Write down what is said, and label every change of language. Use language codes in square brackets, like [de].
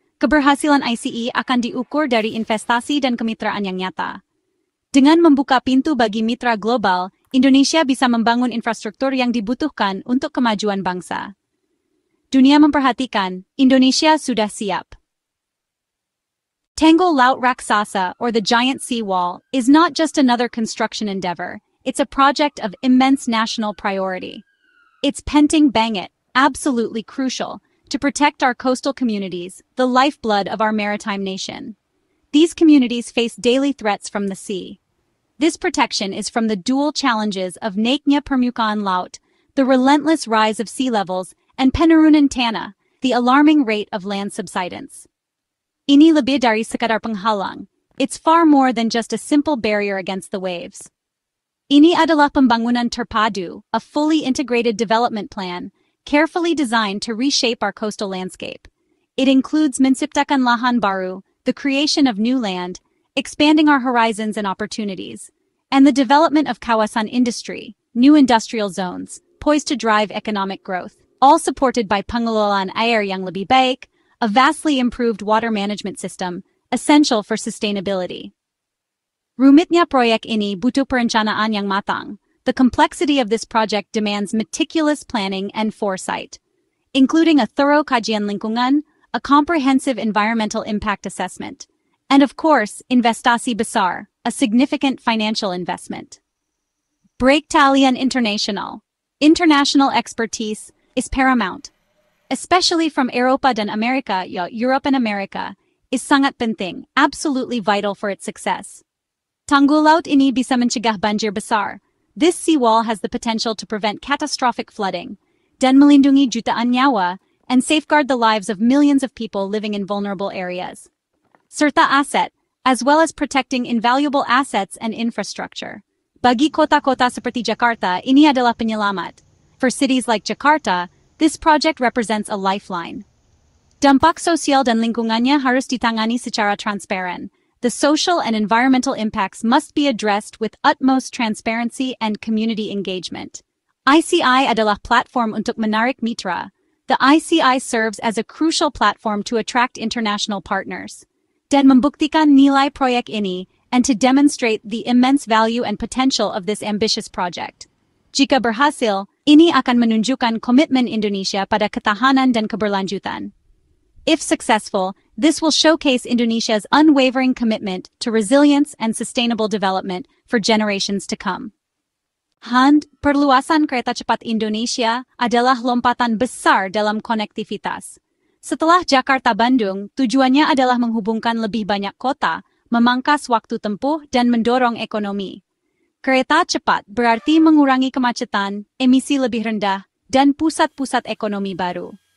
[id] Keberhasilan ICE akan diukur dari investasi dan kemitraan yang nyata. Dengan membuka pintu bagi mitra global, Indonesia bisa membangun infrastruktur yang dibutuhkan untuk kemajuan bangsa. Dunia memperhatikan, Indonesia sudah siap. [en] Tanggul Laut Raksasa, or the Giant Seawall, is not just another construction endeavor, it's a project of immense national priority. It's [id] Penting Bangit, [en] absolutely crucial, to protect our coastal communities, the lifeblood of our maritime nation. These communities face daily threats from the sea. This protection is from the dual challenges of [id] naiknya permukaan laut, [en] the relentless rise of sea levels, and [id] penurunan tanah, [en] the alarming rate of land subsidence. [id] Ini lebih dari sekadar penghalang. [en] It's far more than just a simple barrier against the waves. [id] Ini adalah pembangunan terpadu, [en] a fully integrated development plan, carefully designed to reshape our coastal landscape. It includes [id] menciptakan lahan baru, [en] the creation of new land, expanding our horizons and opportunities, and the development of [id] kawasan industry, [en] new industrial zones, poised to drive economic growth, all supported by [id] pengelolaan air yang lebih baik, [en] a vastly improved water management system, essential for sustainability. [id] Rumitnya proyek ini butuh perencanaan yang matang. [en] The complexity of this project demands meticulous planning and foresight, including a thorough [id] kajian lingkungan, [en] a comprehensive environmental impact assessment, and of course, [id] investasi besar, [en] a significant financial investment. Breaktalian International. International expertise is paramount, especially from [id] Eropa dan Amerika, [en] Europe and America, is [id] sangat penting, [en] absolutely vital for its success. [id] Tanggul laut ini bisa mencegah banjir besar. [en] This seawall has the potential to prevent catastrophic flooding, [id] dan melindungi jutaan nyawa, [en] and safeguard the lives of millions of people living in vulnerable areas. [id] Serta aset, [en] as well as protecting invaluable assets and infrastructure. [id] Bagi kota-kota seperti Jakarta, ini adalah penyelamat. [en] For cities like Jakarta, this project represents a lifeline. [id] Dampak sosial dan lingkungannya harus ditangani secara transparan. [en] The social and environmental impacts must be addressed with utmost transparency and community engagement. [id] ICI adalah platform untuk menarik mitra. [en] The ICI serves as a crucial platform to attract international partners, [id] dan membuktikan nilai proyek ini, [en] and to demonstrate the immense value and potential of this ambitious project. [id] Jika berhasil, ini akan menunjukkan komitmen Indonesia pada ketahanan dan keberlanjutan. [en] If successful, this will showcase Indonesia's unwavering commitment to resilience and sustainable development for generations to come. [id] Perluasan kereta cepat Indonesia adalah lompatan besar dalam konektivitas. Setelah Jakarta-Bandung, tujuannya adalah menghubungkan lebih banyak kota, memangkas waktu tempuh, dan mendorong ekonomi. Kereta cepat berarti mengurangi kemacetan, emisi lebih rendah, dan pusat-pusat ekonomi baru.